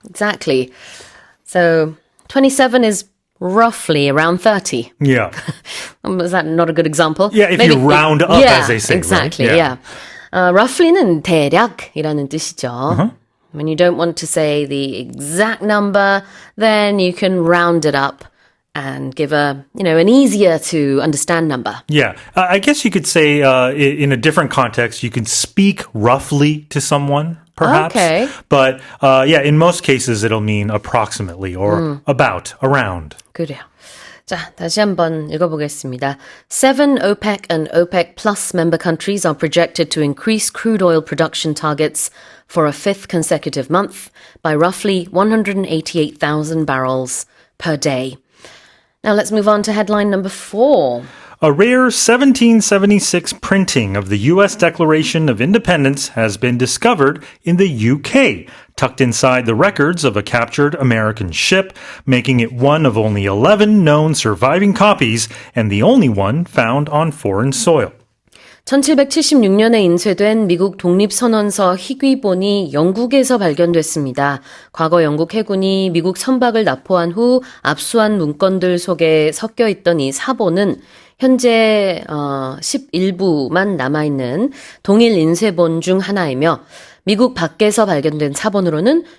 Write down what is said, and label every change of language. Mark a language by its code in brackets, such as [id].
[en] Exactly. So 27 is roughly around 30. Yeah. Is that not a good example? Yeah, if you round up, as they say. Exactly, right? yeah. [ko] Roughly는 대략이라는 뜻이죠. [en] When you don't want to say the exact number, then you can round it up and give an easier to understand number. Yeah, I guess you could say in a different context, you can speak roughly to someone, perhaps. Okay. But in most cases, it'll mean approximately or about, around. [ko] 그래요. 자, 다시 한번 읽어보겠습니다. [en] 7 OPEC and OPEC Plus member countries are projected to increase crude oil production targets for a fifth consecutive month by roughly 188,000 barrels per day. Now let's move on to headline number 4. A rare 1776 printing of the U.S. Declaration of Independence has been discovered in the UK, tucked inside the records of a captured American ship, making it one of only 11 known surviving copies and the only one found on foreign soil. [ko] 1776년에 인쇄된 미국 독립선언서 희귀본이 영국에서 발견됐습니다. 과거 영국 해군이 미국 선박을 납포한 후 압수한 문건들 속에 섞여 있던 이 사본은 현재 11부만 남아있는 동일 인쇄본 중 하나이며 미국 밖에서 발견된 사본으로는